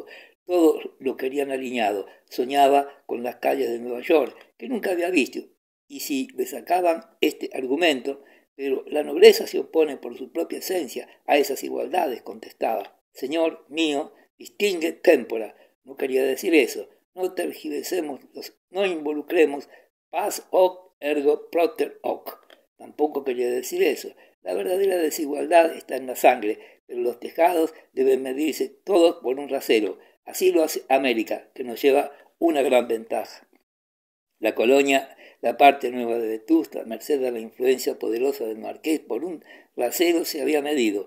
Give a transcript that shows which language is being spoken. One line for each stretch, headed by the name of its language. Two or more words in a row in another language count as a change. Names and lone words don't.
Spanish: Todos lo querían alineado. Soñaba con las calles de Nueva York, que nunca había visto. Y si le sacaban este argumento, pero la nobleza se opone por su propia esencia a esas igualdades, contestaba. Señor mío,
Latin: distingue témpora.
Spanish: No quería decir eso. No tergiversemos, no involucremos
Latin: pars hoc ergo propter hoc.
Spanish: Tampoco quería decir eso. La verdadera desigualdad está en la sangre, pero los tejados deben medirse todos por un rasero. Así lo hace América, que nos lleva una gran ventaja. La colonia, la parte nueva de Vetusta, merced a la influencia poderosa del marqués, por un rasero se había medido.